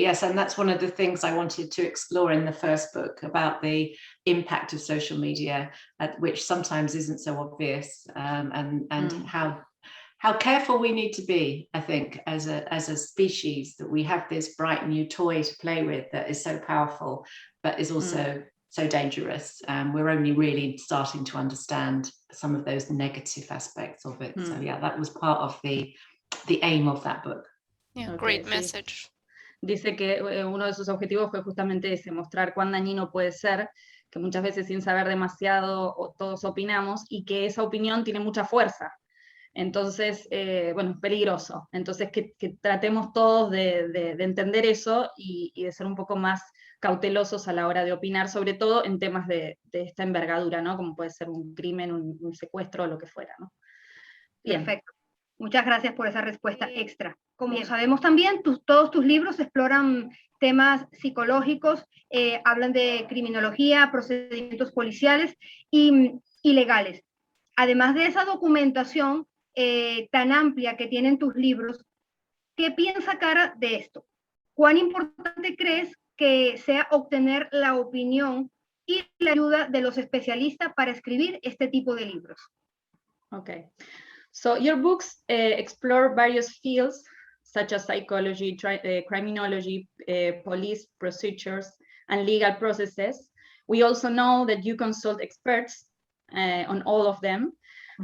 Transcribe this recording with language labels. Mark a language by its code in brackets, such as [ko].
[en] Yes, and that's one of the things I wanted to explore in the first book, about the impact of social media, which sometimes isn't so obvious, and how careful we need to be, I think, as a species, that we have this bright new toy to play with that is so powerful, but is also so dangerous. We're only really starting to understand some of those negative aspects of it. So yeah, that was part of the aim of that book. Yeah, Okay, great message. [es] Dice que uno de sus objetivos fue justamente ese, mostrar cuán dañino puede ser, que muchas veces sin saber demasiado todos opinamos, y que esa opinión tiene mucha fuerza. Entonces, bueno, es peligroso. Entonces, que tratemos todos de entender eso y de ser un poco más cautelosos a la hora de opinar, sobre todo en temas de esta envergadura, ¿no? Como puede ser un crimen, un secuestro o lo que fuera, ¿no? Bien. Perfecto. Muchas gracias por esa respuesta extra. Como sabemos también, todos tus libros exploran temas psicológicos, hablan de criminología, procedimientos policiales y legales. Además de esa documentación tan amplia que tienen tus libros, ¿qué piensa Cara de esto? ¿Cuán importante crees que sea obtener la opinión y la ayuda de los especialistas para escribir este tipo de libros? [en] Okay, so your books explore various fields such as psychology, criminology, police procedures, and legal processes. We also know that you consult experts on all of them. Mm-hmm.